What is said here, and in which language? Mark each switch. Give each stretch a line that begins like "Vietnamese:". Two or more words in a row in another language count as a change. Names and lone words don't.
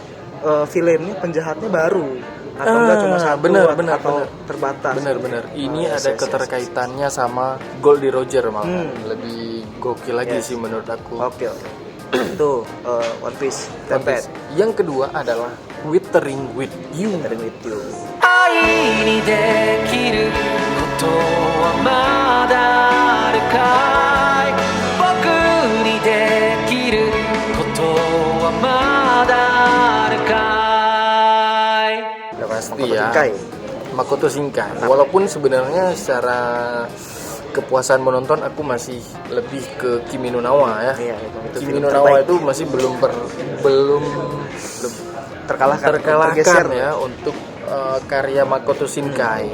Indonesian: Villainnya penjahatnya baru atau enggak cuma satu atau terbatas. Bener. Ini ada keterkaitannya sama Goldie Roger malah. Lebih gokil lagi sih menurut aku. Oke. Itu One Piece. Tempet. Yang kedua adalah Withering with You. Withering with You.
Japanese: 愛にできることはまだあるかい僕にできることはまだあるかい
Indonesian: Udah pasti Makoto ya. Shinkai. Makoto Shinkai. Walaupun sebenarnya secara kepuasan menonton aku masih lebih ke Kimi no Na wa ya. Iya, itu Kimi film no Na wa terbaik. itu masih belum terkalahkan ya untuk karya Makoto Shinkai.